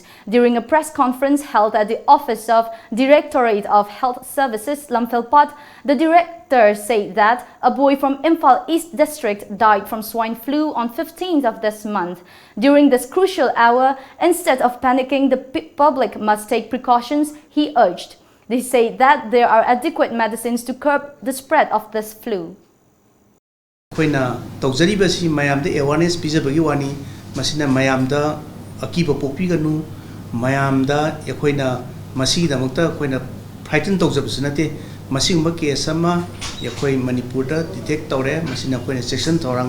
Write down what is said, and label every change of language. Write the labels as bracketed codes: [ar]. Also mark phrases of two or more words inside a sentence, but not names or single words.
[en] During a press conference held at the office of Directorate of Health Services, Lamfelpat, the director said that a boy from Imphal East District died from swine flu on 15th of this month. During this crucial hour, instead of panicking, the public must take precautions, he urged. They say that there are adequate medicines to curb the spread of this flu. [mni] Koina tawjaribasi mayamda awareness pijabagi wani masina mayamda akiba pokpiganu mayamda yakoina masigidamukta koina frighten tawjabsunate masigumba case ama yakoi Manipurda detect tawre masina koina section thorang